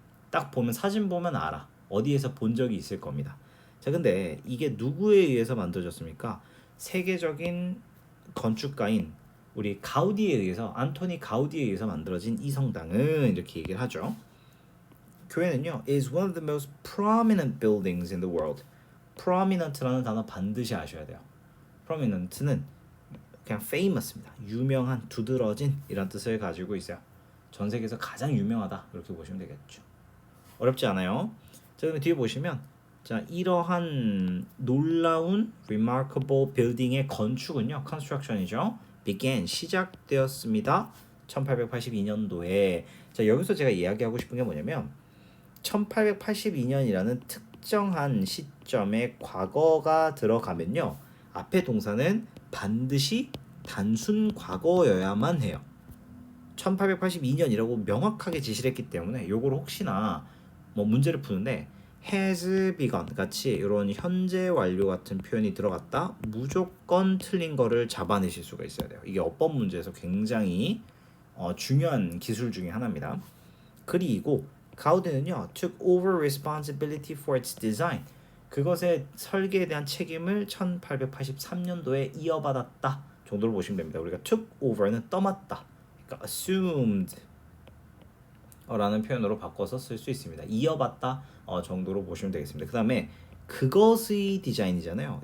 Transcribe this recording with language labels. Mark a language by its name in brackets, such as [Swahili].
[Korean] 딱 보면 사진 보면 알아. 어디에서 본 적이 있을 겁니다. 자, 근데 이게 누구에 의해서 만들어졌습니까? 세계적인 건축가인 우리 가우디에 의해서, 안토니 가우디에 의해서 만들어진 이 성당은 이렇게 얘기를 하죠. 교회는요 [English] is one of the most prominent buildings in the world. [Korean] prominent라는 단어 반드시 아셔야 돼요. prominent는 그냥 famous입니다. 유명한, 두드러진 이런 뜻을 가지고 있어요. 전 세계에서 가장 유명하다 이렇게 보시면 되겠죠. 어렵지 않아요. 자, 그럼 뒤에 보시면 자, 이러한 놀라운 [English] remarkable building [Korean] 의 건축은요 construction이죠. began 시작되었습니다. 1882년도에. 자, 여기서 제가 이야기하고 싶은 게 뭐냐면 1882년이라는 특정한 시점에 과거가 들어가면요 앞에 동사는 반드시 단순 과거여야만 해요. 1882년이라고 명확하게 지시를 했기 때문에 요걸 혹시나 뭐 문제를 푸는데 [English] has begun [Korean] 같이 이런 현재 완료 같은 표현이 들어갔다 무조건 틀린 거를 잡아내실 수가 있어야 돼요. 이게 어법 문제에서 굉장히 중요한 기술 중에 하나입니다. 그리고 가우디는요 [English] took over responsibility for its design. [Korean] 그것의 설계에 대한 책임을 1883년도에 이어받았다 정도로 보시면 됩니다. 우리가 took over는 떠맡다, 그러니까 assumed 라는 표현으로 바꿔서 쓸 수 있습니다. 이어받다 정도로 보시면 되겠습니다. 그 다음에 그것의 디자인이잖아요.